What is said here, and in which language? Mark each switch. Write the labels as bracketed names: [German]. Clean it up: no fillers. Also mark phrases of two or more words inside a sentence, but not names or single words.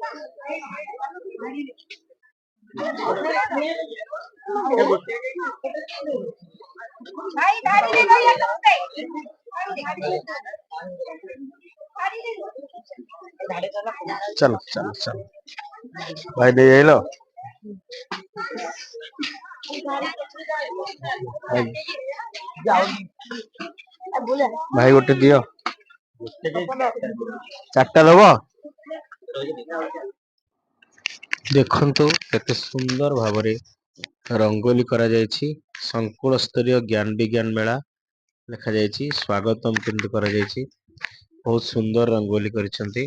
[Hindi] चलो चलो चलो भाई दे लो भाई [Odia] ଗୋଟେ ଦିଅ ଚାରିଟା ଦବ। ଦେଖନ୍ତୁ କେତେ ସୁନ୍ଦର ଭାବରେ ରଙ୍ଗୋଲି କରାଯାଇଛି। ସଂକୁଳ ସ୍ତରୀୟ ଜ୍ଞାନ ବିଜ୍ଞାନ ମେଳା ଲେଖାଯାଇଛି। ସ୍ଵାଗତମ କିନ୍ତୁ କରାଯାଇଛି। ବହୁତ ସୁନ୍ଦର ରଙ୍ଗୋଲି କରିଛନ୍ତି।